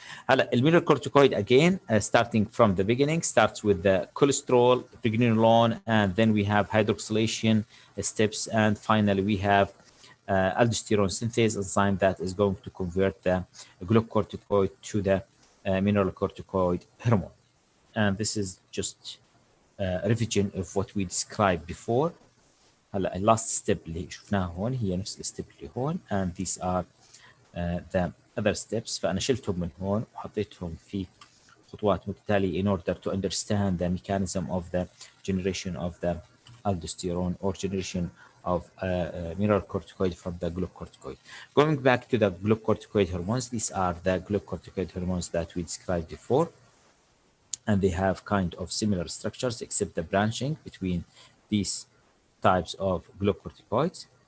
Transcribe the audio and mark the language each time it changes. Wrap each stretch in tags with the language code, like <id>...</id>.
<ar>هلا</ar> <en>mineralocorticoid again, starting from the beginning, starts with the cholesterol, pregnenolone, and then we have hydroxylation steps, and finally we have aldosterone synthase enzyme that is going to convert the glucocorticoid to the mineralocorticoid hormone. And this is just a revision of what we described before.</en> <ar>هلا</ar> <en>last step</en> <ar>اللي شفناها هون هي نفس الستيب اللي هون,</ar> <en>and these are the other steps.</en> <ar>فأنا شلتهم من هون وحطيتهم في خطوات متتالية</ar> <en>in order to understand the mechanism of the generation of the aldosterone or generation of mineralocorticoid from the glucocorticoid. Going back to the glucocorticoid hormones, these are the glucocorticoid hormones that we described before, and they have kind of similar structures except the branching between these types of glucocorticoids.</en>